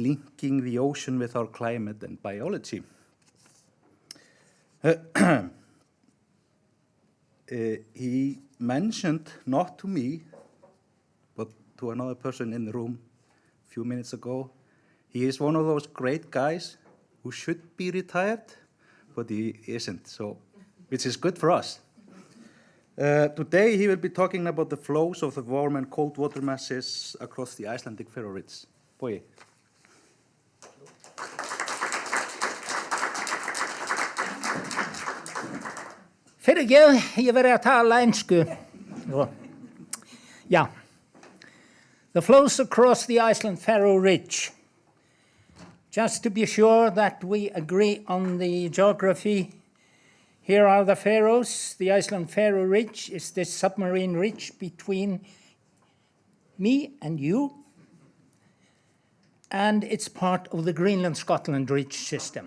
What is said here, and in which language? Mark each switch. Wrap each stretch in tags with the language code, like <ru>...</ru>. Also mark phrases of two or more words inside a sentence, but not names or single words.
<en>linking the ocean with our climate and biology. He mentioned, not to me, but to another person in the room a few minutes ago, he is one of those great guys who should be retired, but he isn't, so, which is good for us. Today he will be talking about the flows of the warm and cold water masses across the Iceland-Faroe Ridge. Bogi.</en> <is>Fyrirgefðu, ég verið að tala ensku.</is> <en>Yeah. The flows across the Iceland-Faroe Ridge. Just to be sure that we agree on the geography, here are the Faroes. The Iceland-Faroe Ridge is this submarine ridge between me and you, and it's part of the Greenland-Scotland Ridge system.</en>